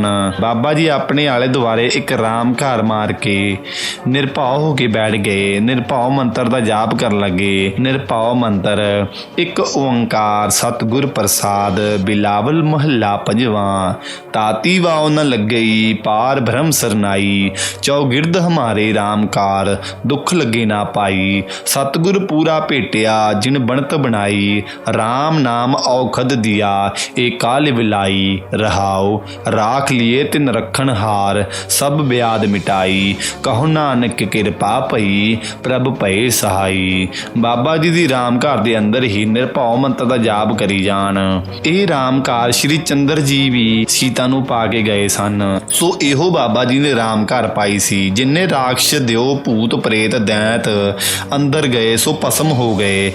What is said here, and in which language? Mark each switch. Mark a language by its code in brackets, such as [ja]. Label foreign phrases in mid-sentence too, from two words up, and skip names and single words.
[pa] ਬਾਬਾ ਜੀ ਆਪਣੇ ਆਲੇ ਦੁਆਲੇ ਇੱਕ ਰਾਮ ਘਰ ਮਾਰ ਕੇ ਨਿਰਭਉ ਹੋ ਕੇ ਬੈਠ ਗਏ। ਨਿਰਭਉ ਮੰਤਰ ਦਾ ਜਾਪ ਕਰਨ ਲੱਗੇ। ਨਿਰਭਉ ਮੰਤਰ, ਇੱਕ ਓੰਕਾਰ ਸਤਿਗੁਰ ਪ੍ਰਸਾਦ, ਬਿਲਾਵਲ ਮਹੱਲਾ ਪੰਜਵਾਂ। ਤਾਤੀ ਵਾਉ ਨ ਲੱਗਈ ਪਾਰ ਭ੍ਰਮ ਸਰਨਾਈ, ਚੌਗਿਰਦ ਹਮਾਰੇ ਰਾਮਕਾਰ, ਦੁਖ ਲਗੇ ਨਾ ਪਾਈ। ਸਤਗੁਰ ਪੂਰਾ ਭੇਟਿਆ ਜਿਨ ਬਨਤ ਬਨਾਈ, ਰਾਮ ਨਾਮ ਔਖਦ ਦਿਆ ਏ ਕਾਲ ਵਿਲਾਈ। ਰਹਾਓ ਰਾਖ ਲਿਏ ਤਿਨ ਰਖਨ ਹਾਰ, ਸਬ ਬਿਆਦ ਮਿਟਾਈ। ਕਹੋ ਨਾਨਕ ਕਿਰਪਾ ਪਈ, ਪ੍ਰਭ ਭਏ ਸਹਾਈ। ਬਾਬਾ ਜੀ ਦੀ ਰਾਮ ਘਰ ਦੇ ਅੰਦਰ ਹੀ ਨਿਰਭਉ ਮੰਤਰ ਦਾ ਜਾਪ ਕਰੀ ਜਾਣ। ਇਹ ਰਾਮਕਾਰ ਸ਼੍ਰੀ ਚੰਦਰ ਜੀ ਵੀ ਸੀਤਾ ਨੂੰ ਪਾ ਕੇ ਗਏ ਸਨ। ਸੋ ਇਹੋ ਬਾਬਾ ਜੀ ਨੇ ਰਾਮ ਘਰ ਪਾਈ ਸੀ। ਜਿੰਨੇ ਰਾਖਸ਼ ਦਿਓ ਭੂਤ ਪ੍ਰੇਤ ਦੈਂਤ ਅੰਦਰ ਗਏ ਸੋ ਭਸਮ ਹੋ ਗਏ।